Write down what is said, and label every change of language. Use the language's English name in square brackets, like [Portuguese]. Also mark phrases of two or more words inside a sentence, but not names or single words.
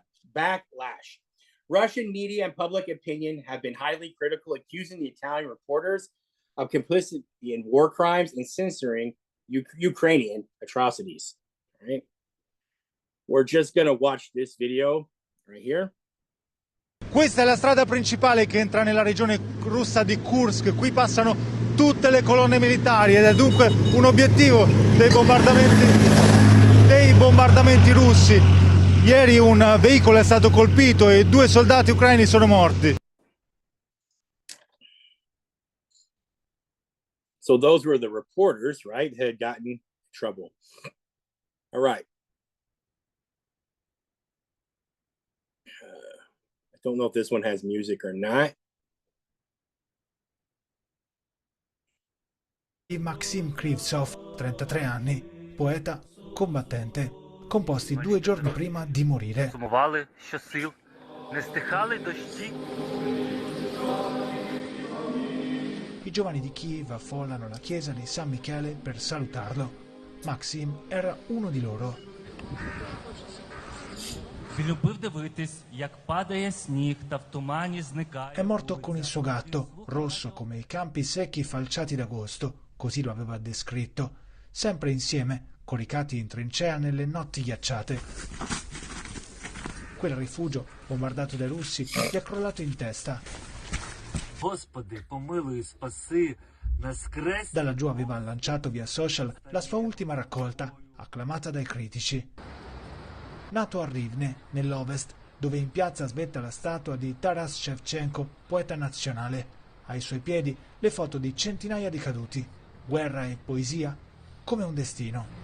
[English] Russian media and public opinion have been highly critical, accusing the Italian reporters of complicity in war crimes and censoring Ukrainian atrocities. All right. We're just going to watch this video right here. [Italian] Questa è la strada principale che entra nella regione russa di Kursk. Qui passano tutte le colonne militari ed è dunque un obiettivo dei bombardamenti russi. Ieri un veicolo è stato colpito e 2 soldati ucraini sono morti. [English] So those were the reporters, right, that had gotten in trouble. All right. I don't know if this one has music or not. [Italian] Maxim Krivtsov, 33 anni, poeta, combattente, composti 2 giorni prima di morire. [Ukrainian] Сумували щосил, не стихали дощі. [Italian] I giovani di Kiev affollano la chiesa di San Michele per salutarlo. Maxim era uno di loro. [Ukrainian] Він любив дивитись, як падає сніг та в тумані зникає. [Italian] È morto con il suo gatto, rosso come i campi secchi falciati d'agosto, così lo aveva descritto, sempre insieme, coricati in trincea nelle notti ghiacciate. Quel rifugio, bombardato dai russi, gli è crollato in testa. [Ukrainian] Господи, помилуй, спаси, наскрезь. [Italian] Da laggiù aveva lanciato via social la sua ultima raccolta, acclamata dai critici. Nato a Rivne, nell'ovest, dove in piazza svetta la statua di Taras Shevchenko, poeta nazionale. Ai suoi piedi le foto di centinaia di caduti. Guerra e poesia, come un destino.